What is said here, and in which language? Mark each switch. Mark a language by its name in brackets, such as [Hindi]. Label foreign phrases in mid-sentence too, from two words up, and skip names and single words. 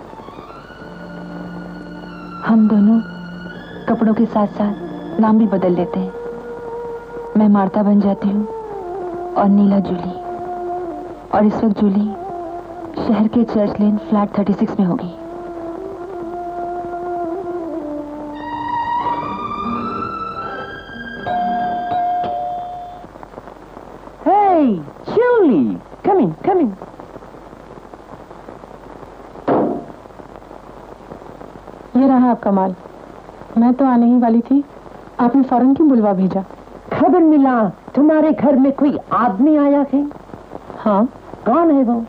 [Hindi] हम दोनों कपड़ों के साथ साथ नाम भी बदल लेते हैं। मैं मार्ता बन जाती हूँ और नीला जूली। और इस वक्त जूली शहर के चर्च लेन फ्लैट 36 में होगी। [English] Hey, Julie, come in, come in. [Hindi] ये रहा आपका माल। मैं तो आने ही वाली थी, आपने फौरन क्यों बुलवा भेजा? खबर मिला तुम्हारे घर में कोई आदमी आया है। हाँ। कौन है वो?